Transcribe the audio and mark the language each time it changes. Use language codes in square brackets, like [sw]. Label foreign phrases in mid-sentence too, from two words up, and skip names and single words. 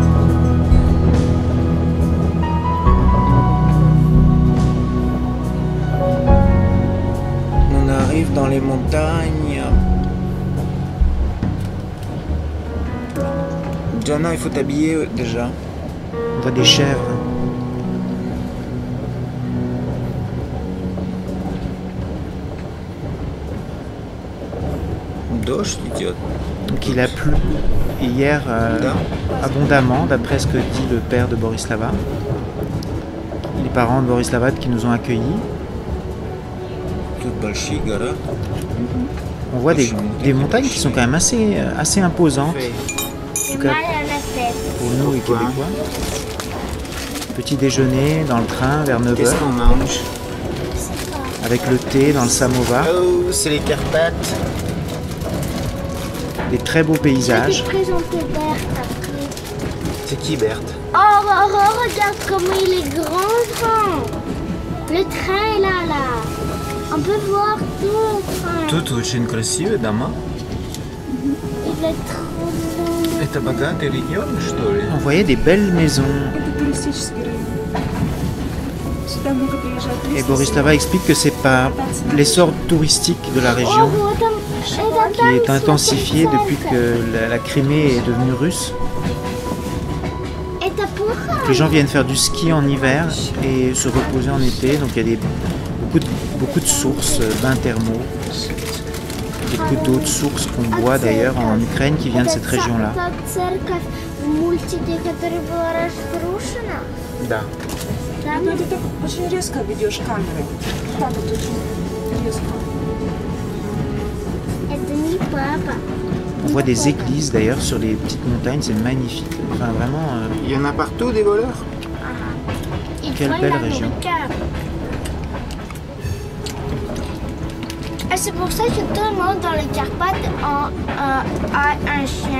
[fr] On arrive dans les montagnes. Diana, il faut t'habiller déjà. On voit des chèvres. [ru] Dождь идет. [fr] Donc il a plu hier abondamment, d'après ce que dit le père de Borislava. Les parents de Borislava qui nous ont accueillis. [ru] Тут большие гора. [fr] On voit des montagnes qui sont quand même assez imposantes. J'ai cas, mal à la tête. Pour nous, les Québécois. Petit déjeuner dans le train vers 9h. Qu'est-ce qu'on mange? Avec le thé dans le samovar. Oh, c'est les Carpates. Des très beaux Je vais paysages. te présenter Berthe après. C'est qui, Berthe? Regarde comment il est grand. Le train est là. On peut voir tout le train. [ru] Тут очень красивые дома. [fr] Il est trop beau. [ru] Это богатый регион, что ли? [fr] On voyait des belles maisons. [ru] Это туристический район. Сюда много приезжают [fr] Et [ru] туристы. [fr] Borislava explique que c'est pas l'essor touristique de la région qui est intensifié depuis que la Crimée est devenue russe. [ru] Это [fr] Les gens viennent faire du ski en hiver et se reposer en été. Donc il y a beaucoup de sources, bains thermaux, beaucoup d'autres sources qu'on boit d'ailleurs en Ukraine qui viennent de cette région-là. [ru] Да. Ты так очень резко ведешь камерой. Так вот очень резко. [fr] On voit des églises d'ailleurs sur les petites montagnes, c'est magnifique. Enfin vraiment, Il y en a partout des voleurs. quelle belle région. Et c'est pour ça que tout le monde dans les Carpates a un chien.